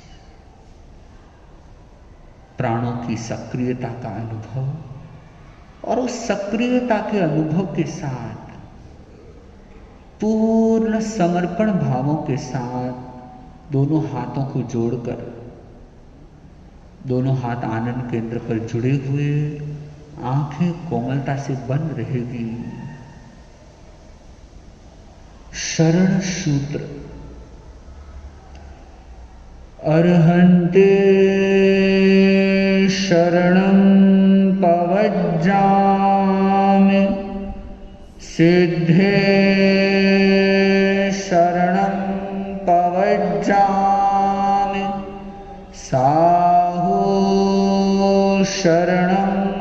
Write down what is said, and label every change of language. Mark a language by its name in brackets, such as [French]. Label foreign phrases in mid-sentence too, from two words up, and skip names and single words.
[Hindi] प्राणों की सक्रियता का अनुभव और उस सक्रियता के अनुभव के साथ पूर्ण समर्पण भावों के साथ दोनों हाथों को जोड़कर, दोनों हाथ आनंद केंद्र पर जुड़े हुए, आंखें कोमलता से बंद रहेगी। शरण सूत्र। [Prakrit languages] अर्हन्ते शरणं पवज्जामि, सिद्धे शरणं पवज्जामि, साहू शरणं